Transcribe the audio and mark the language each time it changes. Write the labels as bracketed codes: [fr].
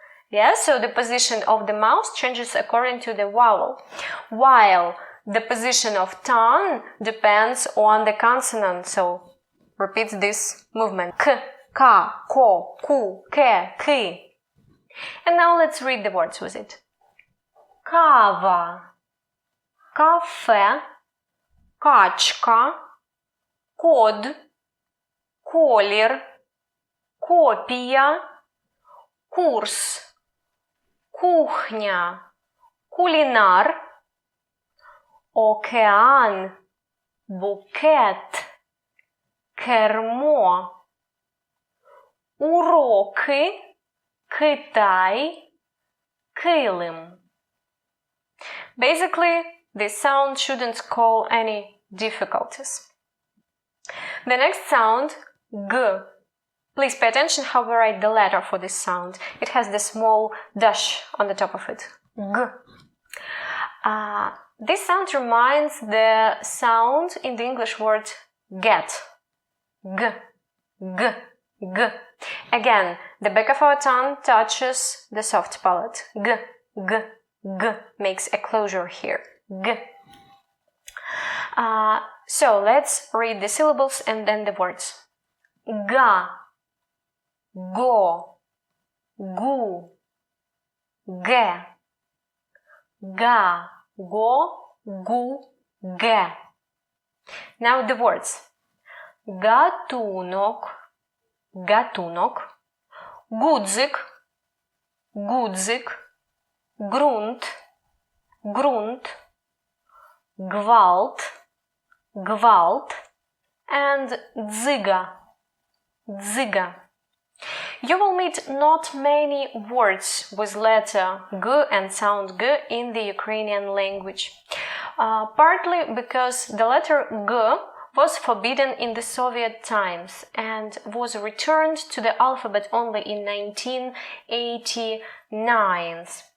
[en] Yeah, so the position of the mouth changes according to the vowel, while the position of tongue depends on the consonant. So repeat this movement. K, ka, ko, ku, ke, ki. And now let's read the words with it. [uk] Кава, кафе, качка, код, колір, копія, курс, кухня, кулінар, океан, букет, кермо, уроки, Китай, килим. [en] Basically, this sound shouldn't cause any difficulties. The next sound, G. Please pay attention how we write the letter for this sound. It has the small dash on the top of it. G. This sound reminds the sound in the English word get. G, G, G. Again, the back of our tongue touches the soft palate. G, G, G makes a closure here. G. So let's read the syllables and then the words. Ga, go, gu, ge, ga, go, gu, ge. Now the words. Гатунок, [uk] гатунок, гудзик, гудзик, ґрунт, ґрунт, гвалт, гвалт, and дзига, дзига. [en] You will meet not many words with letter G and sound G in the Ukrainian language, partly because the letter G was forbidden in the Soviet times and was returned to the alphabet only in 1989.